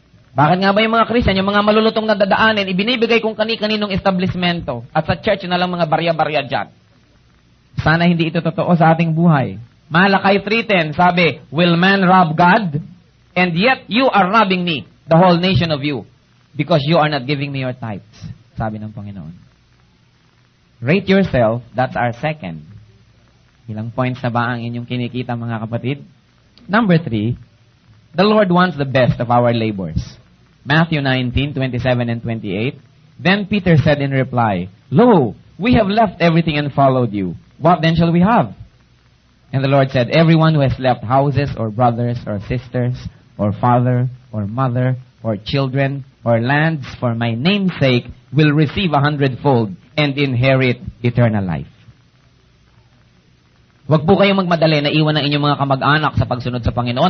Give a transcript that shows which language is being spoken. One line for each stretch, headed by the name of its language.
Filipino: Bakit nga ba yung mga Christian, yung mga malulutong na dadaanin, ibinibigay kung kani-kaninong establishmento, at sa church na lang mga barya-barya dyan. Sana hindi ito totoo sa ating buhay.
English: Malakay 3:10, sabi, will man rob God? And yet you are robbing me, the whole nation of you, because you are not giving me your tithes.
Filipino: Sabi ng Panginoon.
English: Rate yourself, that's our second.
Filipino: Ilang points na ba ang inyong kinikita, mga kapatid?
English: Number 3, the Lord wants the best of our labors. Matthew 19:27 and 28. Then Peter said in reply, Lo, we have left everything and followed you. What then shall we have? And the Lord said, everyone who has left houses or brothers or sisters or father or mother or children or lands for my name's sake will receive 100-fold and inherit eternal life.
Filipino: Huwag po kayong magmadali na iwan ng inyong mga kamag-anak sa pagsunod sa Panginoon.